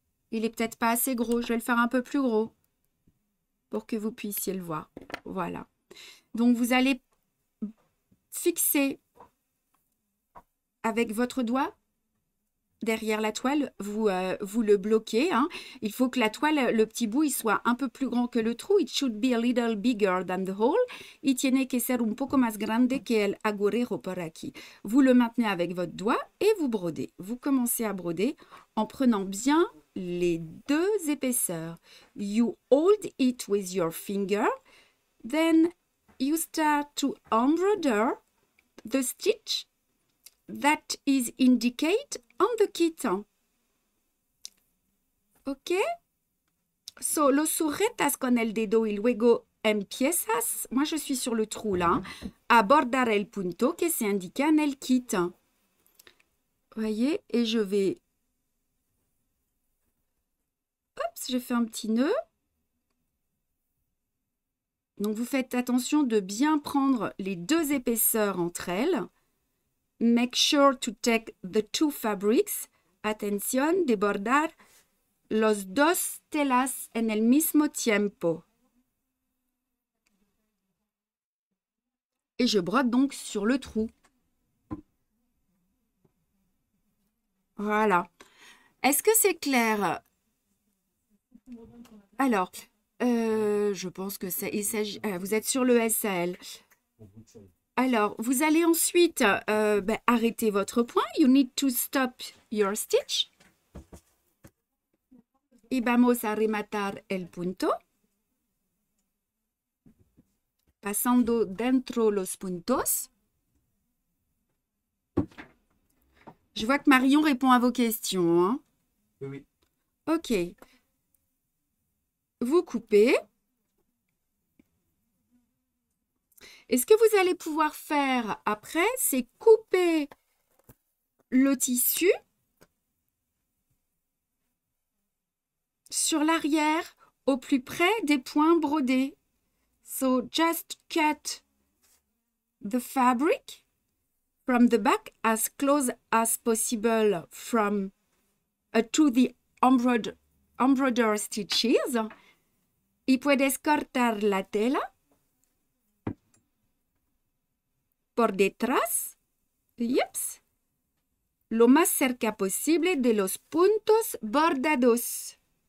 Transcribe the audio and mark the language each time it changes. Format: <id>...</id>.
<fr>Il est peut-être pas assez gros. Je vais le faire un peu plus gros pour que vous puissiez le voir. Voilà. Donc, vous allez fixer avec votre doigt derrière la toile. Vous le bloquez, hein. Il faut que la toile, le petit bout, il soit un peu plus grand que le trou.</fr> <en>It should be a little bigger than the hole.</en> <es>Y tiene que ser un poco más grande que el agujero por aquí.</es> <fr>Vous le maintenez avec votre doigt et vous brodez. Vous commencez à broder en prenant bien les deux épaisseurs.</fr> <en>You hold it with your finger. Then you start to embroider the stitch that is indicated on the kit. Ok? So,</en> <es>los sujetas con el dedo y luego empiezas,</es> <fr>moi je suis sur le trou là,</fr> <es>a bordar el punto que se indica en el kit.</es> <fr>Voyez, et je vais... Hop, je fais un petit nœud. Donc vous faites attention de bien prendre les deux épaisseurs entre elles.</fr> <en>Make sure to take the two fabrics.</en> <es>Atención de bordar los dos telas en el mismo tiempo.</es> <fr>Et je brode donc sur le trou. Voilà. Est-ce que c'est clair? Alors, je pense que ça, il s'agit. Vous êtes sur le SAL. Alors, vous allez ensuite arrêter votre point.</fr> <en>You need to stop your stitch.</en> <es>Y vamos a rematar el punto. Pasando dentro los puntos.</es> <fr>Je vois que Marion répond à vos questions, hein? Oui. Ok. Vous coupez. Et ce que vous allez pouvoir faire après, c'est couper le tissu sur l'arrière au plus près des points brodés.</fr> <en>So just cut the fabric from the back as close as possible from to the embroider stitches.</en> <es>Y puedes cortar la tela por detrás, yups, lo más cerca posible de los puntos bordados.</es>